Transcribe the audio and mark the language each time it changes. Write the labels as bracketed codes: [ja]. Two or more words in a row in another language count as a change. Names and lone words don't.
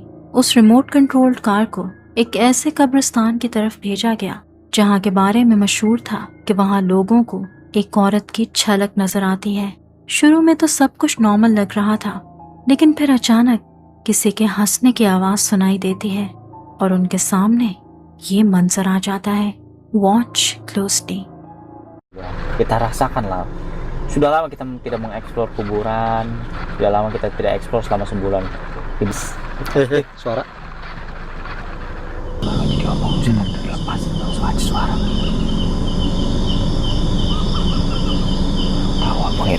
[hi] उस रिमोट कंट्रोल्ड कार को एक ऐसे कब्रिस्तान की तरफ भेजा गया जहां के बारे में मशहूर था कि वहां लोगों को एक औरत की झलक नजर आती है। शुरू में तो सब कुछ नॉर्मल लग रहा था, लेकिन फिर अचानक किसी के हंसने की आवाज सुनाई देती है और उनके सामने ये मंजर आ जाता है। [en] watch closely. [id] Kita rasakanlah. Sudah lama kita tidak mengeksplor kuburan. Sudah lama kita tidak eksplor selama sebulan. Suara. Jadi omong sih lepas suara. Tahu apa ya?